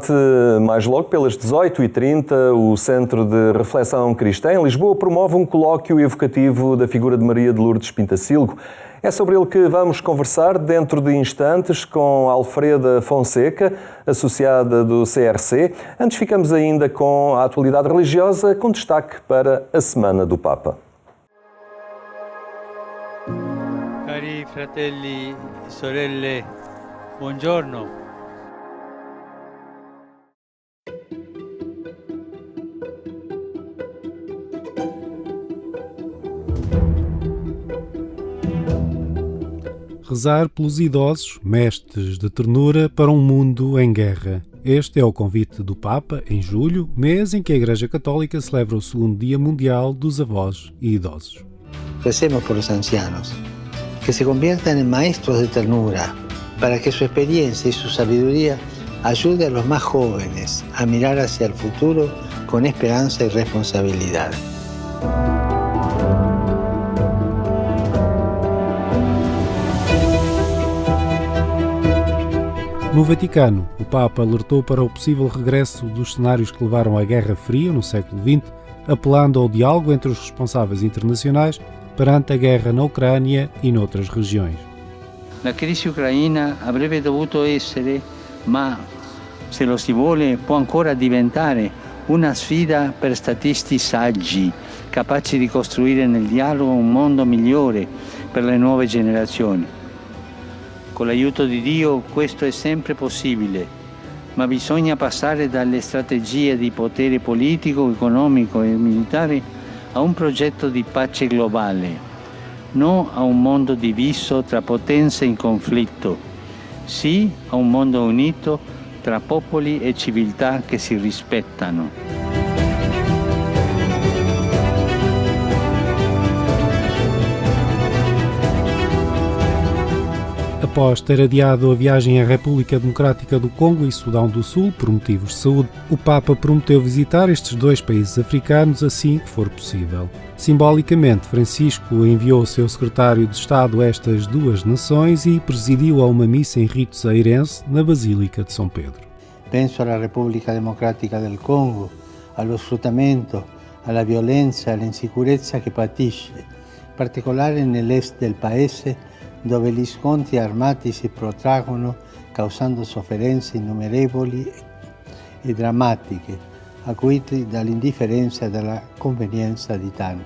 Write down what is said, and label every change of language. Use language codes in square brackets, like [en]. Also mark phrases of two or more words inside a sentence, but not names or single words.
[pt] Mais logo, pelas 18h30, o Centro de Reflexão Cristã em Lisboa promove um colóquio evocativo da figura de Maria de Lourdes Pintacilgo. É sobre ele que vamos conversar dentro de instantes com Alfreda Fonseca, associada do CRC. Antes ficamos ainda com a atualidade religiosa, com destaque para a Semana do Papa. [it] Cari fratelli e sorelle, buongiorno. [pt] Rezar pelos idosos, mestres de ternura para um mundo em guerra. Este é o convite do Papa, em julho, mês em que a Igreja Católica celebra o segundo Dia Mundial dos Avós e Idosos. [es] Recemos por los ancianos, que se conviertan en maestros de ternura, para que su experiencia y su sabiduría ayude a los más jóvenes a mirar hacia el futuro con esperanza y responsabilidad. [pt] No Vaticano, o Papa alertou para o possível regresso dos cenários que levaram à Guerra Fria no século XX, apelando ao diálogo entre os responsáveis internacionais perante a guerra na Ucrânia e noutras regiões. [it] La crisi ucraina avrebbe dovuto essere, ma se lo si vuole può ancora diventare, una sfida per statisti saggi, capaci di costruire nel dialogo un mondo migliore per le nuove generazioni. Con l'aiuto di Dio questo è sempre possibile, ma bisogna passare dalle strategie di potere politico, economico e militare a un progetto di pace globale, non a un mondo diviso tra potenze in conflitto, sì a un mondo unito tra popoli e civiltà che si rispettano. [pt] Após ter adiado a viagem à República Democrática do Congo e Sudão do Sul por motivos de saúde, o Papa prometeu visitar estes dois países africanos assim que for possível. Simbolicamente, Francisco enviou o seu secretário de Estado a estas duas nações e presidiu a uma missa em rito zairense na Basílica de São Pedro. [it] Penso alla Repubblica Democratica del Congo, allo sfruttamento, alla violenza e all'insicurezza che patisce, in particolare nell'est del paese, dove gli scontri armati si protraggono causando sofferenze innumerevoli e drammatiche, acuite dall'indifferenza e dalla convenienza di tanti.